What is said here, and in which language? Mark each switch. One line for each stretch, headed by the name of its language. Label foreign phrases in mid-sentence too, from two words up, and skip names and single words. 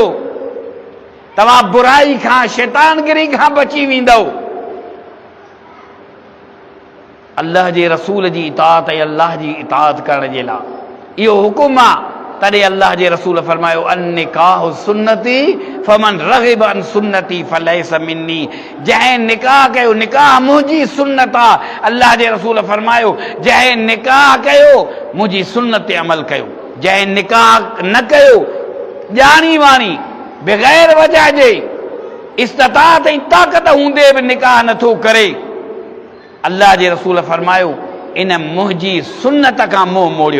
Sindhi: तव्हां बुराई खां, शैतानगिरी खां बची वेंदव। अल्लाह जे रसूल जी इताअत ऐं अल्लाह जी इताअत करण जे लाइ इहो हुकुम आहे। तॾहिं अल्लाह जे रसूल फरमायो,
Arabic: النكاح سنتي فمن رغب عن سنتي فليس مني.
Sindhi: जंहिं निकाह कयो, निकाह मुंहिंजी सुन्नत आहे। अल्लाह जे रसूल फरमायो, जंहिं निकाह कयो मुंहिंजी सुन्नत ते अमल कयो। जंहिं निकाह न कयो, ॼाणी वाणी बग़ैर वजह जे, इस्तिताअत ऐं ताक़त हूंदे बि निकाह नथो करे, अल्लाह जे रसूल फरमायो, इन मुंहिंजी सुन्नत खां मुंहुं मोड़ियो।